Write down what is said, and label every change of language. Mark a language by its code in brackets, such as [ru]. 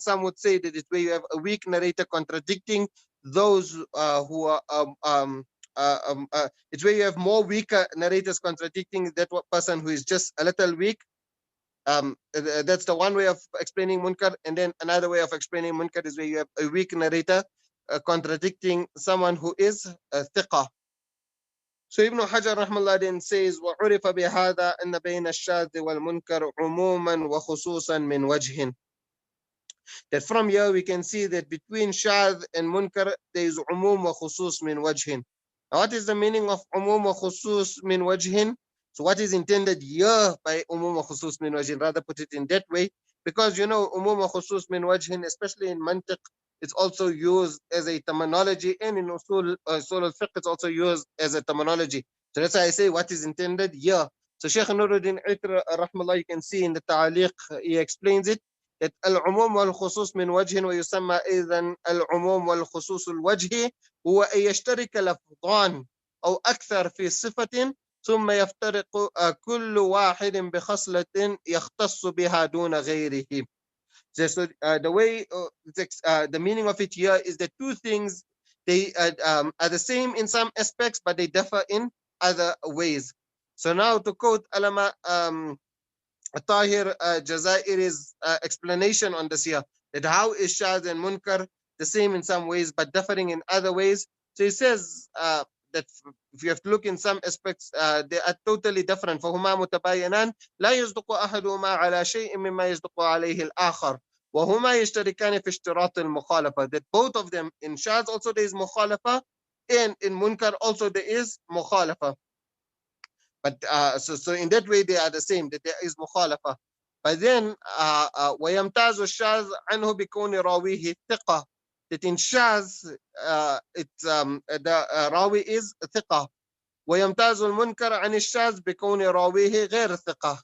[en] Some would say that it's where you have a weak narrator contradicting those who are it's where you have more weaker narrators contradicting that person who is just a little weak. That's the one way of explaining munkar. And then another way of explaining munkar is where you have a weak narrator contradicting someone who is a thiqah. So Ibn Hajar rahmallah then says, [ar] وَعُرِفَ بِهَذَا أَنَّ بَيْنَ الشَّاذِ وَالْمُنْكَرُ عُمُومًا وَخُصُوصًا مِنْ وَجْهٍ. [en] That from here we can see that between shadh and munkar there is umum wa khusus min wajhin. Now what is the meaning of umum wa khusus min wajhin? So what is intended here by umum wa khusus min wajhin? Rather put it in that way, because you know umum wa khusus min wajhin, especially in mantiq, it's also used as a terminology, and in usul al-fiqh it's also used as a terminology. So that's why I say what is intended here. So Shaykh Nuruddin Itr rahmallah, you can see in the ta'liq, he explains it that [ar] العموم والخصوص من وجه ويسمى أيضا العموم والخصوص الوجهي هو أن يشترك لفظان أو أكثر في صفة ثم يفترق كل واحد بخصلة يختص بها دون غيره. [en] So the way the meaning of it here is that two things, they are the same in some aspects but they differ in other ways. So now to quote Alama Tahir Jazairi's explanation on this here, that how is shadh and munkar the same in some ways but differing in other ways. So he says that if you have to look in some aspects, they are totally different. [ar] فهما متباينان لا يصدق أحدهما على شيء مما يصدق عليه الآخر وهما يشتركان في اشتراط المخالفة. [en] That both of them, in shaz also there is mukhalafa, and in munkar also there is mukhalafa. But so in that way they are the same, that there is mukhalafa. But then [ar] ويمتاز الشاذ عنه بكون راويه ثقة. [en] That in shaz the rawi is ثقة. [ar] ويمتاز المنكر عن الشاذ بكون راويه غير ثقة.